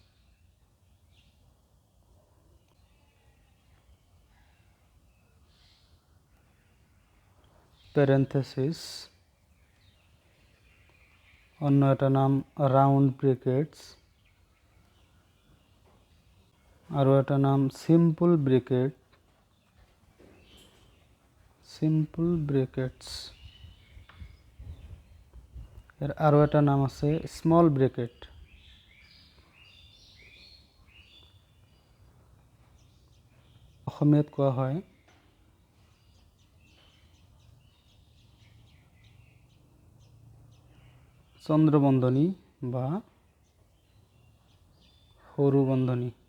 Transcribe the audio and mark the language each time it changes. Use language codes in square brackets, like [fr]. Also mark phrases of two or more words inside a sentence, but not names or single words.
[bn] প্যারেন্থেসিস, অন্য একটা নাম [en] round brackets, [bn] আরও একটা নাম [en] simple bracket, simple brackets. [bn] এর আরও একটা নাম আছে [en] small bracket. [as] অসমীয়াত কোৱা হয় চন্দ্ৰবন্ধনী বা সৰু বন্ধনী।